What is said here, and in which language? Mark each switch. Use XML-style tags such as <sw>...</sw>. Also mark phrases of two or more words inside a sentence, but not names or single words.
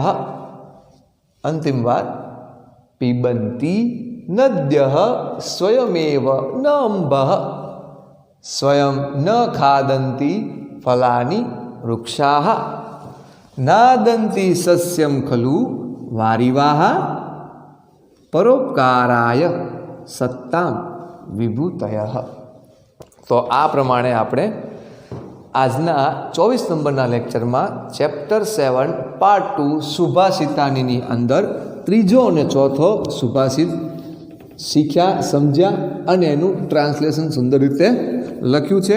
<sa>अंतिम बार, पिबन्ति नद्यः स्वयमेव न अम्बः स्वयं न खादन्ति फलानि वृक्षाः। नादन्ति सस्यं खलु वारिवाः परोपकाराय सत्तां विभूतयः।</sa> <gu>તો આ પ્રમાણે આપણે આજના 24 નંબરના લેક્ચરમાં ચેપ્ટર 7 પાર્ટ 2 સુભાષિતાનીની અંદર ત્રીજો અને ચોથો સુભાષિત શીખ્યા, સમજ્યા અને એનું ટ્રાન્સલેશન સુંદર રીતે લખ્યું છે.</gu>